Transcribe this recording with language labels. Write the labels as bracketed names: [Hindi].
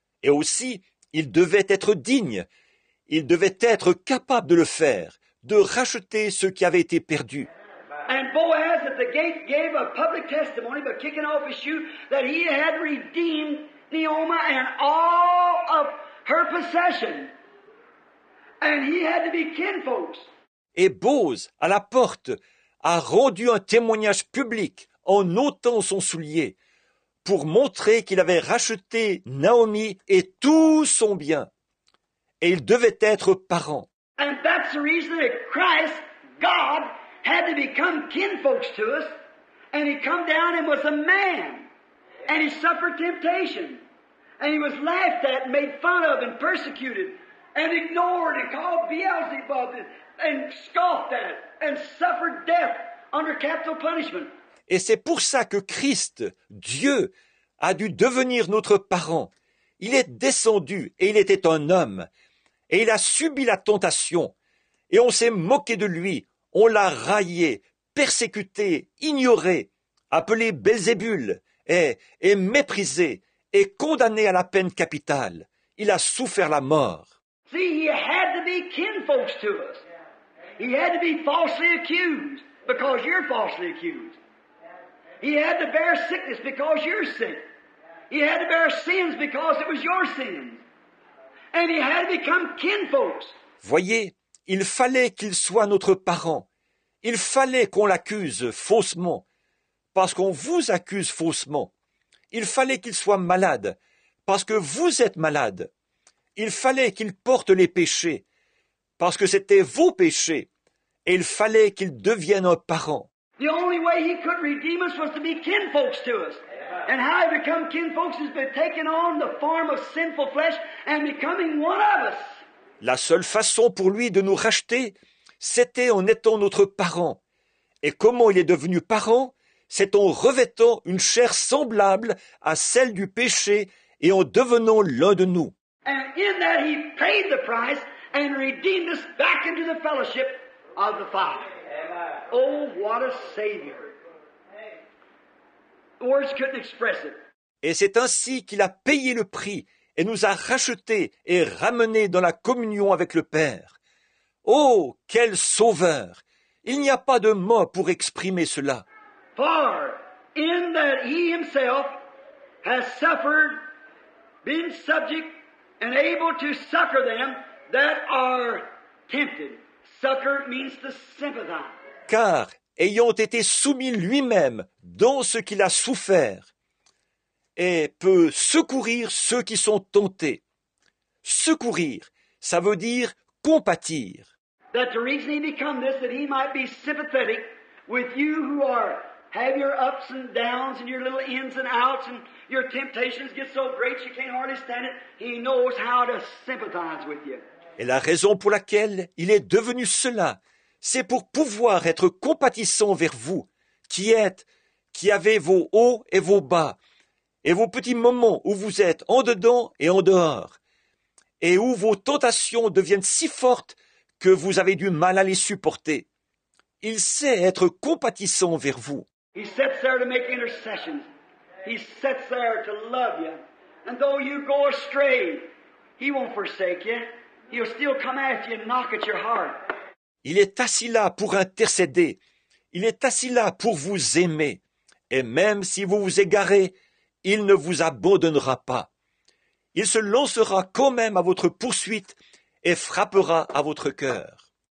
[French] Et aussi, il devait être digne, il devait être capable de le faire, de racheter ce qui avait été perdu. [English] And Boaz at the gate gave a public testimony by kicking off his shoe that he had redeemed Naomi and all of her possession. And he had to be kinfolks. [French] Et Boz, à la porte, a rendu un témoignage public en ôtant son soulier, pour montrer qu'il avait racheté Naomi et tout son bien. Et il devait être parent. [English] And that's the reason that Christ, God, had to become kinfolks to us. And he come down and was a man. And he suffered temptation. And he was laughed at and made fun of and persecuted and ignored and called Beelzebub and scoffed at and suffered death under capital punishment. [French] Et c'est pour ça que Christ, Dieu, a dû devenir notre parent. Il est descendu et il était un homme. Et il a subi la tentation. Et on s'est moqué de lui. On l'a raillé, persécuté, ignoré, appelé Belzébul et méprisé et condamné à la peine capitale. Il a souffert la mort. [English] See, he had to be kinfolks to us. He had to be falsely accused because you're falsely accused. He had to bear sickness because you're sick. He had to bear sins because it was your sins. And he had to become kinfolks. [French] Voyez, il fallait qu'il soit notre parent. Il fallait qu'on l'accuse faussement, parce qu'on vous accuse faussement. Il fallait qu'il soit malade, parce que vous êtes malade. Il fallait qu'il porte les péchés, parce que c'était vos péchés. Et il fallait qu'il devienne un parent. [English] The only way he could redeem us was to be kinfolks to us. And how he become kinfolks is by taking on the form of sinful flesh and becoming one of us. [French] La seule façon pour lui de nous racheter, c'était en étant notre parent. Et comment il est devenu parent? C'est en revêtant une chair semblable à celle du péché et en devenant l'un de nous. [English] And in that he paid the price and redeemed us back into the fellowship of the Father. Oh, what a Savior. Words couldn't express it. [French] Et c'est ainsi qu'il a payé le prix et nous a rachetés et ramenés dans la communion avec le Père. Oh, quel sauveur! Il n'y a pas de mots pour exprimer cela. [English] For in that he himself has suffered, been subject, and able to succor them that are tempted. Succor means to sympathize. [French] Car, ayant été soumis lui-même dans ce qu'il a souffert, et peut secourir ceux qui sont tentés. Secourir, ça veut dire compatir. [English] That the reason he become this, that he might be sympathetic with you who have your ups and downs and your little ins and outs and your temptations get so great you can't hardly stand it. He knows how to sympathize with you. [French] Et la raison pour laquelle il est devenu cela, c'est pour pouvoir être compatissant vers vous, qui avez vos hauts et vos bas, et vos petits moments où vous êtes en dedans et en dehors, et où vos tentations deviennent si fortes que vous avez du mal à les supporter. Il sait être compatissant vers vous. [English] He sits there to make intercessions. He sits there to love you. And though you go astray, he won't forsake you. He'll still come after you and knock at your heart. [French] Il est assis là pour intercéder. Il est assis là pour vous aimer. Et même si vous vous égarez, il ne vous abandonnera pas. Il se lancera quand même à votre poursuite et frappera à votre cœur.